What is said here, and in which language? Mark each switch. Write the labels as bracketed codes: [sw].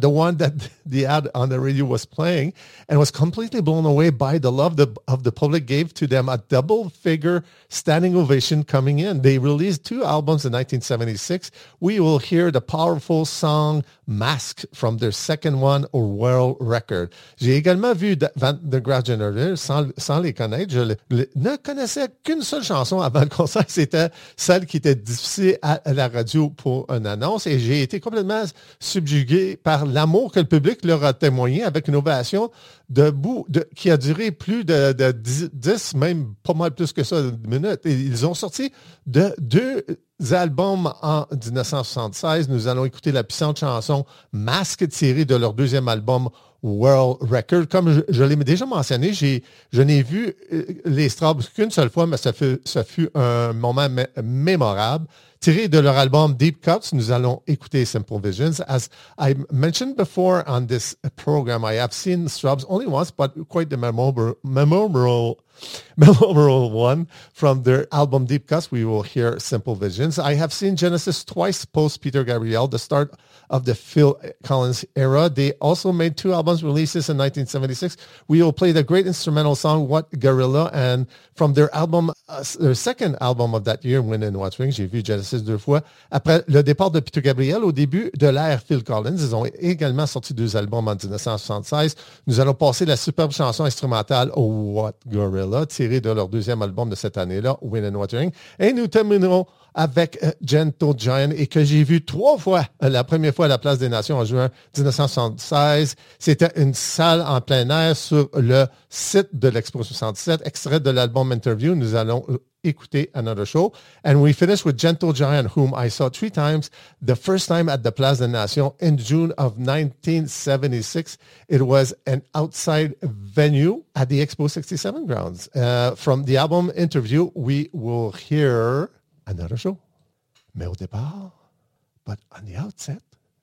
[en] The one that the ad on the radio was playing, and was completely blown away by the love of the public gave to them, a double-figure standing ovation coming in. They released two albums in 1976. We will hear the powerful song Mask from their second one, or World Record. [fr] J'ai également vu Van der Graaf Generator sans les connaître. Je ne connaissais qu'une seule chanson avant le concert. C'était celle qui était diffusée à la radio pour une annonce. Et j'ai été complètement subjugué par l'amour que le public leur a témoigné avec une ovation qui a duré plus de 10, même pas mal plus que ça, minutes. Et ils ont sorti deux albums en 1976. Nous allons écouter la puissante chanson Masque tirée de leur deuxième album world record. Comme je l'ai déjà mentionné, je n'ai vu les Straubs qu'une seule fois, mais ce fut un moment mémorable. Tiré de leur album Deep Cuts, nous allons écouter Simple Visions. [en] As I mentioned before on this program, I have seen Straubs only once, but quite the memorable one from their album Deep Cuts. We will hear Simple Visions. I have seen Genesis twice post Peter Gabriel, the start of the Phil Collins era. They also made two albums releases in 1976. We will play the great instrumental song What Gorilla, and from their album, their second album of that year, Wind in What Wings. [fr] J'ai vu Genesis deux fois. Après le départ de Peter Gabriel au début de l'ère Phil Collins, ils ont également sorti deux albums en 1976. Nous allons passer la superbe chanson instrumentale What Gorilla, tirée de leur deuxième album de cette année-là, Wind in What Wings. Et nous terminerons avec Gentle Giant, et que j'ai vu trois fois, la première fois à la Place des Nations en juin 1976. C'était une salle en plein air sur le site de l'Expo 77. Extrait de l'album Interview, nous allons écouter Another Show. [en] And we finish with Gentle Giant, whom I saw three times. The first time at the Place des Nations in June of 1976. It was an outside venue at the Expo 67 grounds. From the album Interview, we will hear Another Show. [fr] Mais au départ, [en] but on the outset,